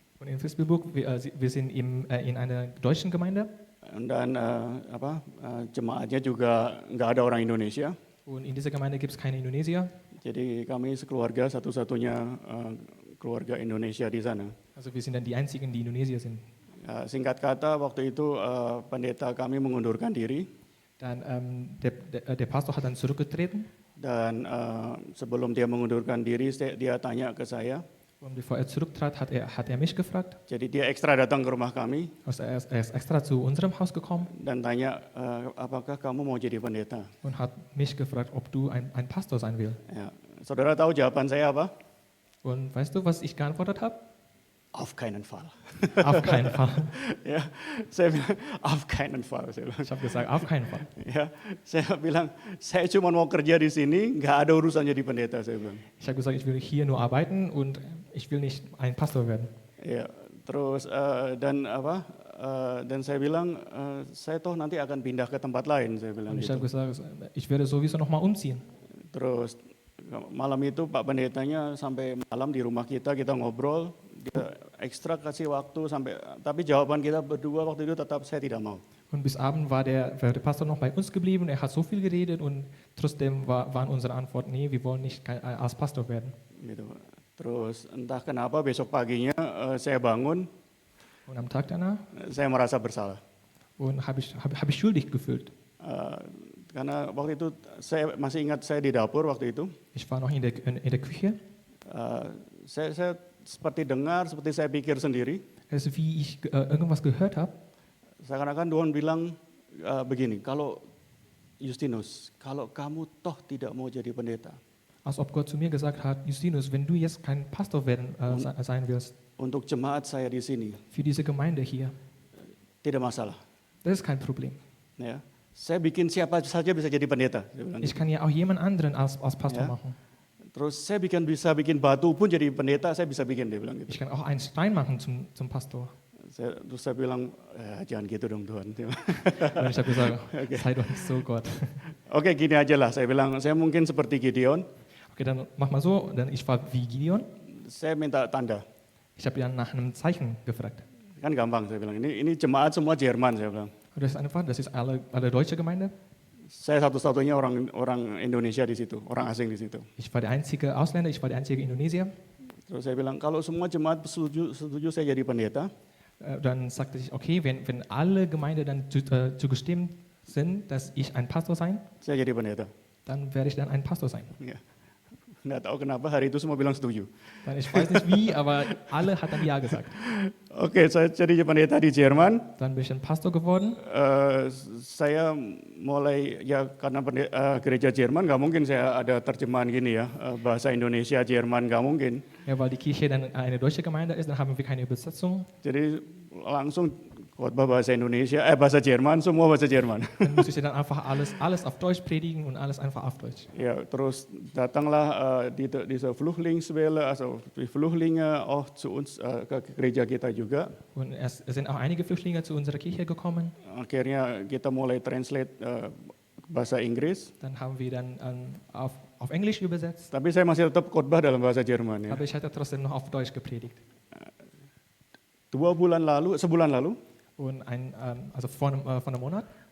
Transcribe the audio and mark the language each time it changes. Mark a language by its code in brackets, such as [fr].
[de] Und in Vilsbiburg, wir sind in einer deutschen Gemeinde. [id] Dan jemaatnya juga nggak ada orang Indonesia. [de] Und in dieser Gemeinde gibt es keine Indonesier. [id] Jadi kami sekeluarga satu-satunya keluarga Indonesia di sana. [de] Also wir sind dann die einzigen, die Indonesier sind. [id] Singkat kata waktu itu pendeta kami mengundurkan diri. [de] Dann der Pastor hat dann zurückgetreten. [id] Dan sebelum dia mengundurkan diri, dia tanya ke saya. [de] Und bevor er zurücktrat, hat er mich gefragt. [id] Jadi dia ekstra datang ke rumah kami. [de] Also er ist extra zu unserem Haus gekommen. [id] Dan tanya, apakah kamu mau jadi pendeta? [de] Und hat mich gefragt, ob du ein Pastor sein willst. [id] Ya, saudara tahu jawaban saya apa? [de] Und weißt du, was ich geantwortet habe? Auf keinen Fall. Auf keinen Fall. [id] Ya, saya bilang [de] auf keinen Fall. [id] Saya bilang. [de] Ich habe gesagt, auf keinen Fall. [id] Ya, saya bilang saya cuma mau kerja di sini, nggak ada urusan jadi pendeta. Saya bilang. [de] Ich habe gesagt, ich will hier nur arbeiten und ich will nicht ein Pastor werden. [id] Ya, terus dan saya bilang saya toh nanti akan pindah ke tempat lain. Saya bilang. [de] Und ich [id] Gitu. [de] habe gesagt, ich werde sowieso nochmal umziehen. [id] Terus malam itu Pak Pendetanya sampai malam di rumah kita ngobrol, dia ekstra kasih waktu tapi jawaban kita berdua waktu itu tetap saya tidak mau. [de] Und bis Abend war der Pastor noch bei uns geblieben. Er hat so viel geredet und trotzdem waren unsere Antworten, nee, wir wollen nicht als Pastor werden. [id] Gitu. Terus entah kenapa besok paginya saya bangun, [de] Und am Tag danach [id] saya merasa bersalah. [de] und habe ich schuldig gefühlt. [id] Karena waktu itu saya masih ingat saya di dapur waktu itu. [de] Ich war noch in der Küche. [id] Saya seperti dengar, seperti saya pikir sendiri. [de] Also wie ich irgendwas gehört habe. [id] Seakan-akan Tuhan bilang begini, kalau Justinus, kalau kamu toh tidak mau jadi pendeta, [de] Als ob Gott zu mir gesagt hat, Justinus, wenn du jetzt kein Pastor sein wirst, [id] untuk jemaat saya di sini, [de] für diese Gemeinde hier, [id] tidak masalah. [de] das ist kein Problem. [id] Ya, saya bikin siapa saja bisa jadi pendeta. Saya bilang [de] Ich [id] gitu. [de] kann ja auch jemand anderen als Pastor Ja. machen. [id] Terus saya bisa bikin batu pun jadi pendeta, saya bisa bikin, dia bilang gitu. [de] Ich kann auch einen Stein machen zum Pastor. [id] Terus saya bilang, jangan gitu dong Tuhan. [de] Und ich habe gesagt, sei doch nicht so Gott. [id] Oke, gini aja lah, saya bilang, saya mungkin seperti Gideon, [de] Okay, dann mach mal so, denn ich war wie Gideon. [id] saya minta tanda. [de] Ich habe dann nach einem Zeichen gefragt. [id] Kan gampang, saya bilang, ini jemaat semua Jerman, saya bilang. [de] Und das ist einfach, das ist alle deutsche Gemeinde. [id] Saya satu-satunya orang Indonesia di situ, orang asing di situ. [de] Ich war der einzige Ausländer, ich war der einzige Indonesier. [id] Terus saya bilang, kalau semua jemaat setuju saya jadi pendeta, [de] Dann sagte ich, okay, wenn alle Gemeinde dann zugestimmt sind, dass ich ein Pastor sein, [id] saya jadi pendeta. [de] dann werde ich dann ein Pastor sein. [id] Ya. Nggak tahu kenapa hari itu semua bilang setuju. [de] Dann, ich weiß nicht wie, aber alle hat dann Ja gesagt. [id] Oke, saya jadi pendeta di Jerman. [de] Dann bin ich ein Pastor geworden. [id] Saya mulai ya karena gereja Jerman nggak mungkin saya ada terjemahan gini ya bahasa Indonesia Jerman nggak mungkin. [de] Ja, weil die Kirche dann eine deutsche Gemeinde ist, dann haben wir keine Übersetzung. [id] Jadi langsung khotbah bahasa Indonesia, bahasa Jerman, semua bahasa Jerman. [de] Dann muss ich dann einfach alles auf Deutsch predigen und alles einfach auf Deutsch. Ja, [id] terus datanglah [de] diese Flüchtlingswelle, also die Flüchtlinge auch zu uns [id] ke gereja kita juga. [de] Und es sind auch einige Flüchtlinge zu unserer Kirche gekommen. [id] Akhirnya kita mulai translate bahasa Inggris. [de] Dann haben wir dann auf Englisch übersetzt. [id] Tapi saya masih tetap khotbah dalam bahasa Jerman ya. [de] Aber ich hatte trotzdem noch auf Deutsch gepredigt. [id] Sebulan lalu, [de] Und also vor einem Monat,